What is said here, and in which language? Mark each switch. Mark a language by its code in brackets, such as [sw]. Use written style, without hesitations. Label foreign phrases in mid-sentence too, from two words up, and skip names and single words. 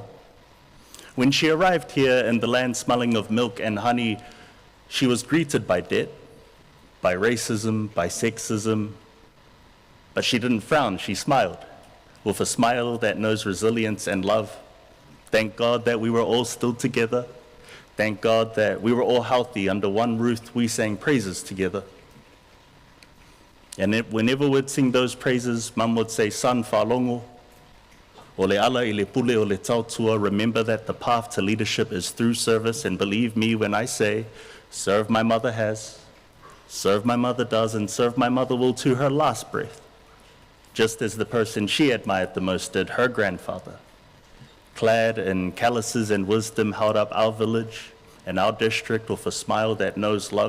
[en] When she arrived here in the land smelling of milk and honey, she was greeted by debt, by racism, by sexism, but she didn't frown, she smiled, with a smile that knows resilience and love. Thank God that we were all still together. Thank God that we were all healthy under one roof, we sang praises together. And whenever we'd sing those praises, Mum would say, son, [sm] whalongo, O le ala I le pule o le tautua, [en] remember that the path to leadership is through service, and believe me when I say, serve my mother has, serve my mother does, and serve my mother will to her last breath, just as the person she admired the most did, her grandfather. Clad in calluses and wisdom, held up our village and our district with a smile that knows love.